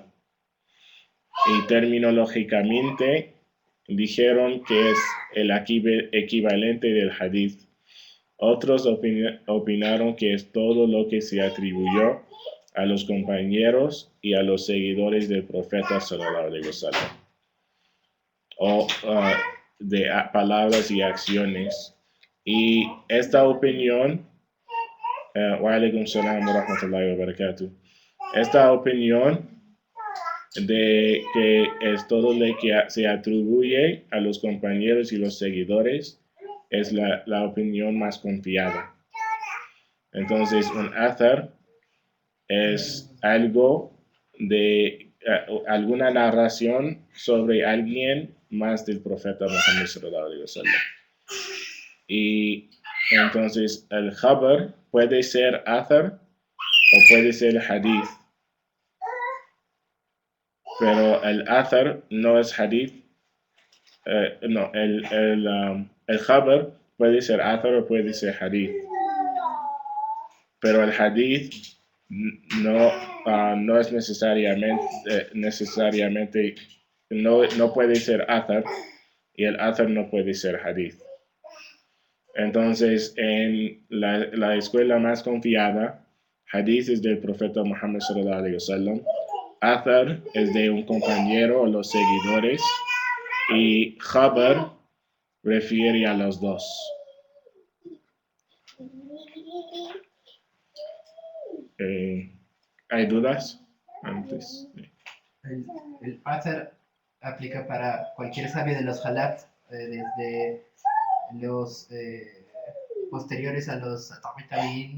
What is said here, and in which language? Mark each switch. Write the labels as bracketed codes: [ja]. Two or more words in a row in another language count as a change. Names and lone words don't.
[es] Y terminológicamente dijeron que es el equivalente del hadith. Otros opinaron que es todo lo que se atribuyó a los compañeros y a los seguidores del profeta [ar] صلى الله عليه وسلم, [es] o de palabras y acciones. Y esta opinión, [ar] وعليكم السلام ورحمة الله وبركاته, [es] esta opinión de que es todo lo que se atribuye a los compañeros y los seguidores es la opinión más confiada. Entonces, un athar es algo de alguna narración sobre alguien más del profeta Muhammad [ar] صلى الله عليه وسلم. [es] Y entonces el khabar puede ser athar o puede ser hadith. Pero el athar no es hadith. No, el khabar puede ser athar o puede ser hadith. Pero el hadith no es necesariamente no puede ser athar, y el athar no puede ser hadith. Entonces, en la escuela más confiada, hadith es del profeta Muhammad [ar] صلى الله عليه وسلم, [es] athar es de un compañero o los seguidores, y khabar refiere a los dos. ¿Hay dudas antes? El athar aplica para cualquier sabio de los halat, desde los posteriores a los tabi'in.